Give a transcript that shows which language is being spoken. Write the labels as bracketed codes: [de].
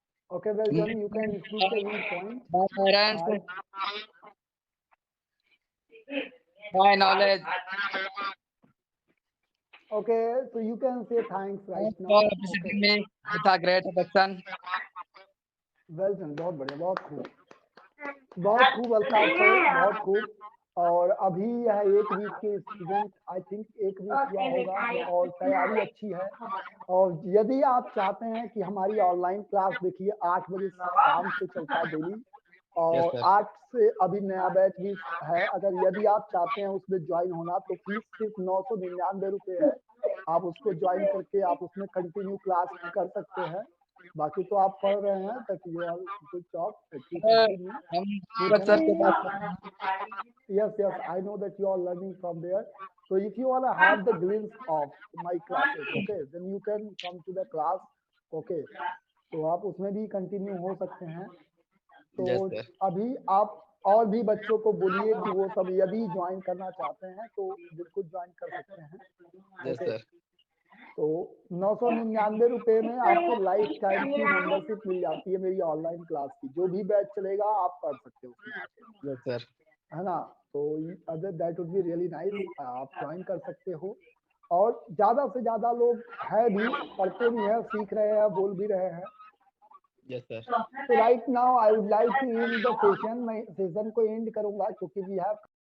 [en] Okay, well done. You can speak any point. my parents, my knowledge, Okay, so you can say thanks right thanks now. for appreciating me with a great affection. [hi] Well done, बहुत बढ़िया, बहुत खूब, बहुत खूब Altaf sir, बहुत खूब। और अभी यह एक वीक के स्टूडेंट, आई थिंक एक वीक हुआ होगा और तैयारी अच्छी है। और यदि आप चाहते हैं कि हमारी ऑनलाइन क्लास, देखिए 8 बजे शाम से चलता है डेली, और 8 से अभी नया बैच भी है। अगर यदि आप चाहते हैं उसमें ज्वाइन होना, तो फीस सिर्फ 999 रुपये है। आप उसको ज्वाइन करके आप उसमें कंटिन्यू क्लास कर सकते हैं। बाकी तो आप पढ़ रहे हैं, [en] that you are good job, [hi] हम सूरज सर के पास [en] yes, I know that you are learning from there. So if you want to have the glimpse of my classes, okay, then you can come to the class, okay, [hi] तो आप उसमें भी continue हो सकते हैं। तो [en] Yes, sir. [hi] अभी आप और भी बच्चों को बोलिए कि वो सब यदि ज्वाइन करना चाहते हैं तो बिल्कुल ज्वाइन कर सकते हैं। [en] Yes, Okay. sir. [hi] तो 999 रुपए में आपको लाइफ टाइम की मेंबरशिप मिल जाती है मेरी ऑनलाइन क्लास की। जो भी बैच चलेगा आप पढ़ सकते हो उसमें आके, [en] Yes, sir. [hi] है ना। तो [en] other that would be really nice, [hi] आप ज्वाइन कर सकते हो। और ज्यादा से ज्यादा लोग है भी, पढ़ते भी हैं, सीख रहे हैं, बोल भी रहे हैं। [en] Yes, sir. So right now I would like to end the session. [hi] मैं सेशन को एंड करूंगा क्योंकि [en] we have